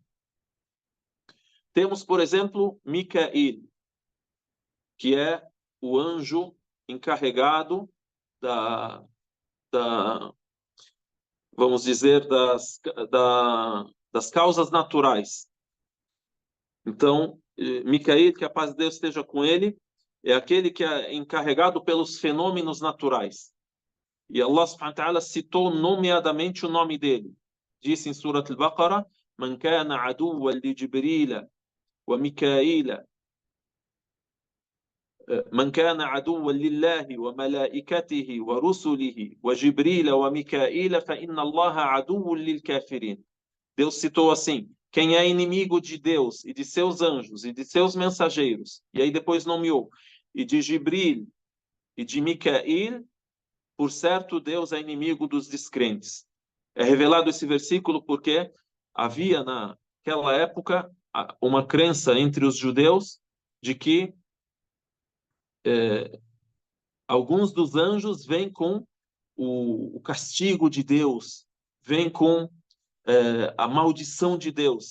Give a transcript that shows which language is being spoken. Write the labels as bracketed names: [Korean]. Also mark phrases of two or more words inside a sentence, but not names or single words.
[Portuguese] Temos, por exemplo, Mikael, que é o anjo encarregado vamos dizer, das causas naturais. Então, Mikael, que a paz de Deus esteja com ele, é aquele que é encarregado pelos fenômenos naturais. E Allah [Arabic] سبحانه وتعالى [Portuguese] citou nomeadamente o nome dele. Disse em [Arabic] Surat al-Baqarah: "من كان عدوا لجبريل وميكائيل, من كان عدوا لله وملائكته ورسله وجبريل وميكائيل فإن الله عدو للكافرين." [Portuguese] Deus citou assim: quem é inimigo de Deus e de seus anjos e de seus mensageiros, e aí depois nomeou, e de Jibril e de Micael, por certo Deus é inimigo dos descrentes. É revelado esse versículo porque havia naquela época uma crença entre os judeus de que alguns dos anjos vêm com o castigo de Deus, vem com a maldição de Deus.